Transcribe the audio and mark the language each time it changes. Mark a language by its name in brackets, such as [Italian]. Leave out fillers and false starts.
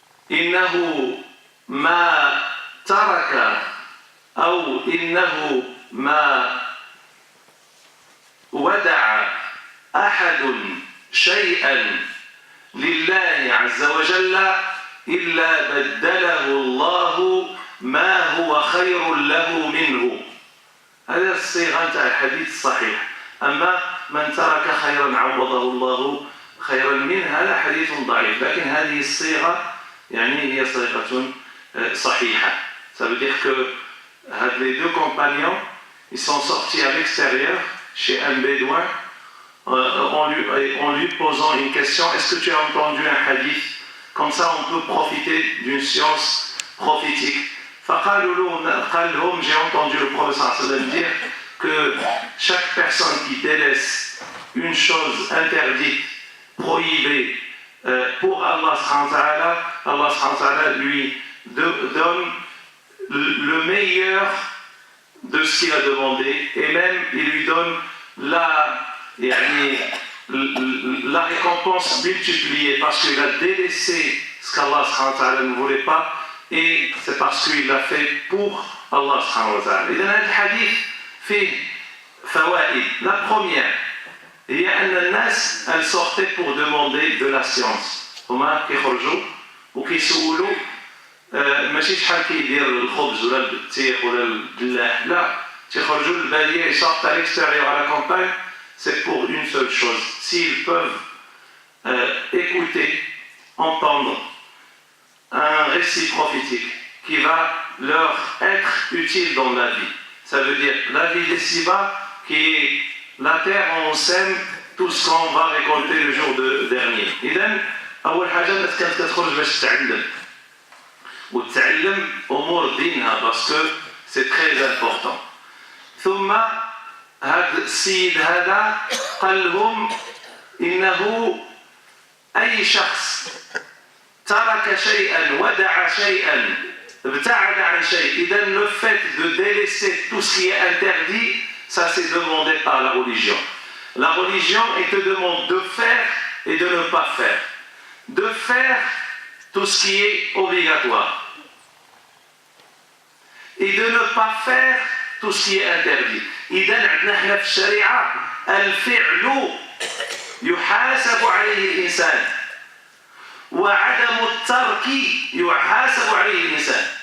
[Arabic] إنه ما ترك أو إنه ما ودع أحد شيئا لله عز وجل إلا بدله الله ما هو خير له منه. هذا الصيغة تاع الحديث الصحيح. أما من ترك خيرا عوضه الله خيرا منه هذا حديث ضعيف، لكن هذه الصيغة يعني هي صيغة صحيحة. [French] Ça veut dire que les deux compagnons ils sont sortis à l'extérieur chez un bédouin en lui posant une question: est-ce que tu as entendu un hadith? Comme ça on peut profiter d'une science prophétique. [Arabic] قال لهم: [French] j'ai entendu le prophète sallallahu alayhi wa sallam dire que chaque personne qui délaisse une chose interdite, prohibée pour Allah subhanahu wa ta'ala lui donne le meilleur de ce qu'il a demandé, et même il lui donne la récompense multipliée parce qu'il a délaissé ce qu'Allah subhanahu wa ta'ala ne voulait pas, et c'est parce qu'il l'a fait pour Allah subhanahu wa ta'ala. [Arabic] إذن هذا الحديث فيه فوائد. [French] La première [Arabic] هي أن الناس [French] elles sortaient pour demander de la science. [Arabic] هما كيخرجوا وكيسولوا ماشي شحال كيدير الخبز ولا البطيخ ولا البلاح، لا، تيخرجوا للبادية، ils [French] sortent à l'extérieur à la campagne, c'est pour une seule chose: s'ils peuvent écouter, entendre un récit prophétique qui va leur être utile dans la vie. Ça veut dire la vie d'ici-bas, qui est la terre où on sème tout ce qu'on va récolter le jour dernier. [Arabic] إذن أول حاجة الناس كانت كتخرج باش تتعلم وتتعلم أمور دينها [French] parce que c'est très important. [Arabic] ثم هذا السيد هذا قال لهم إنه أي شخص ترك شيئا ودع شيئا ابتعد عن شيء. إذا [French] le fait de délaisser tout ce qui est interdit, ça c'est demandé par la religion. La religion, elle te demande de faire et de ne pas faire. De faire tout ce qui est obligatoire et de ne pas faire tout ce qui est interdit. [Arabic] إذا عندنا احنا في الشريعة الفعل يحاسب عليه الإنسان وعدم الترك يحاسب عليه الإنسان.